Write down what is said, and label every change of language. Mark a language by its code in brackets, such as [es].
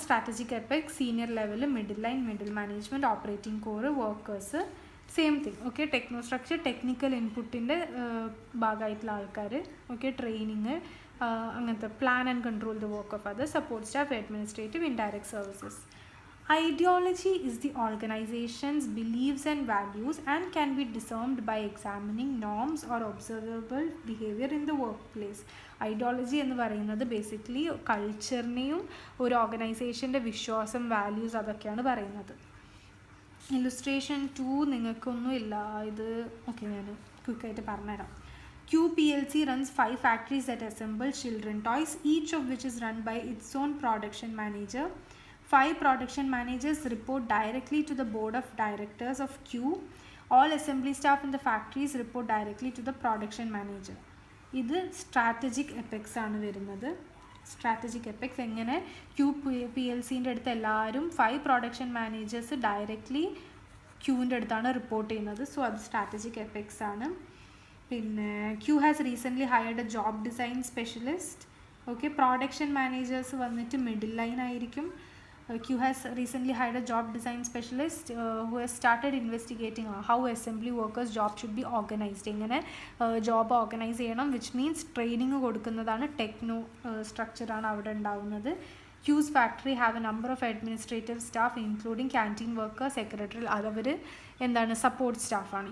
[en] Strategic apex, senior level, middle line, middle management, operating core, workers, same thing. Okay, techno structure, [ml] technical ഇൻപുട്ടിൻ്റെ ഭാഗമായിട്ടുള്ള ആൾക്കാർ, [en] Okay, training, അങ്ങനത്തെ plan and control the work of other, support staff, administrative, indirect services. Ideology is the organization's beliefs and values and can be discerned by examining norms or observable behavior in the workplace. [ml] Ideology എന്ന് പറയുന്നത് basically കൾച്ചറിനെയും ഒരു ഓർഗനൈസേഷൻ്റെ വിശ്വാസം, values, അതൊക്കെയാണ് പറയുന്നത്. Illustration 2 നിങ്ങൾക്കൊന്നും ഇല്ല, ഇത് okay, ഞാൻ ക്വിക്കായിട്ട് പറഞ്ഞുതരാം. [en] QPLC runs 5 factories that assemble children toys, each of which is run by its own production manager. 5 production managers report directly to the board of directors of Q. All assembly staff in the factories report directly to the production manager. [ml] ഇത് strategic apex ആണ് വരുന്നത്. Strategic apex എങ്ങനെ QPLCൻ്റെ അടുത്ത് എല്ലാവരും 5 production managers directly ക്യൂവിൻ്റെ അടുത്താണ് report ചെയ്യുന്നത്. So അത് strategic apex ആണ്. [en] പിന്നെ Q has recently hired a job design specialist. [ml] Okay, production managers വന്നിട്ട് മിഡിൽ ലൈൻ ആയിരിക്കും. [en] Q has recently hired a job design specialist who has started investigating how assembly workers' job should be organized. [ml] എങ്ങനെ job organise ചെയ്യണം, which means training കൊടുക്കുന്നതാണ്. Techno സ്ട്രക്ചറാണ് അവിടെ ഉണ്ടാവുന്നത്. [en] Q's factory have a number of administrative staff including canteen workers, secretary, [ml] അവർ എന്താണ് support സ്റ്റാഫാണ്.